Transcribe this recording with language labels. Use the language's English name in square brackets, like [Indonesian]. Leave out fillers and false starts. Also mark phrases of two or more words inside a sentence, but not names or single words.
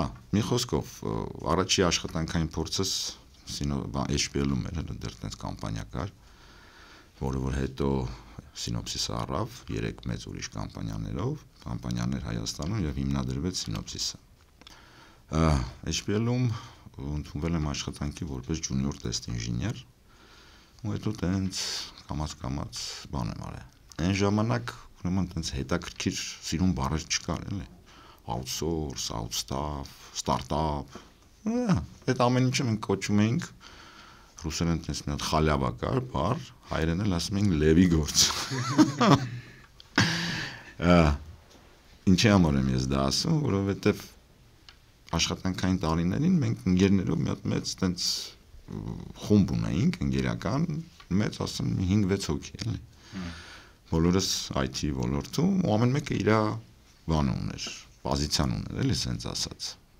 [Armenian] մի խոսքով, առաջի աշխատանքային փորձս HPL-ում էր, դեռ տենց կամպանիա կար, որը որ հետո Synopsys-ը առավ 3 մեծ ուրիշ կամպանիաներ Հայաստանում եւ հիմնադրվեց Synopsys-ը։ HPL-ում ընդունվել եմ աշխատանքի որպես [English] junior test [Armenian] ինժեներ, ու հետո տենց կամաց բան եմ արել։ Այն ժամանակ ուրեմն տենց հետաքրքիր սիրուն բառեր չկար, էլի։ [English] Outsource, outstaff, startup։ [Armenian] Այդ ամեն ինչը մենք կոչում էինք ռուսերեն տես մի հատ խալյավա կար, բար, հայերեն էլ ասում են լևի գործ։ Ինչի համար եմ ես դա ասում, որովհետև աշխատանքային տարիներին մենք ընկերներով մի հատ մեծ տենց խումբ ունեինք, ընկերական, մեծ ասում 5-6 հոգի, էլի։ Բոլորս IT ոլորտում, ու ամեն մեկը իր բանը ուներ, պոզիցիան ուներ, էլի սենց ասած։